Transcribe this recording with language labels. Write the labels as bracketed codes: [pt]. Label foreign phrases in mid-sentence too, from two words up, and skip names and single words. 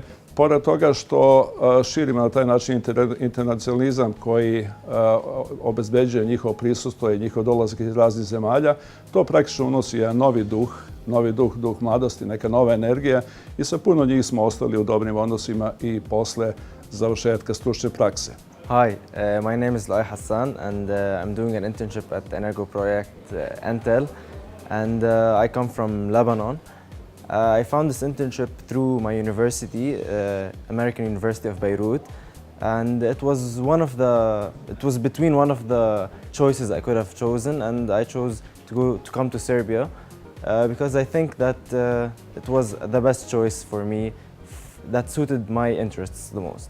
[sr] Pored toga što širimo na taj način internacionalizam koji obezbeđuje njihovo prisustvo i njihov dolazak iz raznih zemalja, to praktično unosi jedan novi duh mladosti, neka nova energija i sa puno njih smo ostali u dobrim odnosima i posle završetka stručne prakse. [en] Hi, my name is Lai Hassan and I'm doing an internship at Energoprojekt Entel and I come from Lebanon. I found this internship through my university, American University of Beirut, and it was between one of the choices I could have chosen, and I chose to come to Serbia because I think that it was the best choice for me that suited my interests the most.